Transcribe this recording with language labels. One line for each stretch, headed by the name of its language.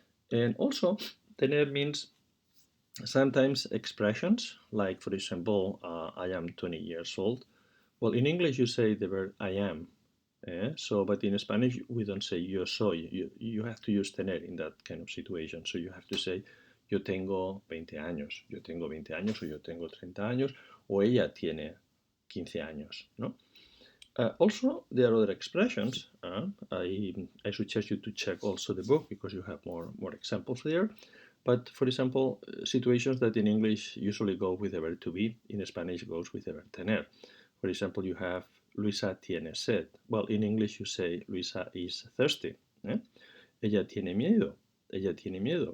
English: And also, tener means sometimes expressions, like for example, I am 20 years old. Well, in English you say the verb I am, So, but in Spanish, we don't say
Spanish: yo soy.
English: You have to use tener in that kind of situation. So you have to say
Spanish: yo tengo 20 años, yo tengo 20 años, o yo tengo 30 años, o ella tiene 15 años, ¿no?
English: Also, there are other expressions. I suggest you to check also the book because you have more examples there. But for example, situations that in English usually go with the verb to be, in Spanish goes with the verb tener. For example, you have
Spanish: Luisa tiene sed.
English: Well, in English you say Luisa is thirsty. Eh?
Spanish: Ella tiene miedo. Ella tiene miedo.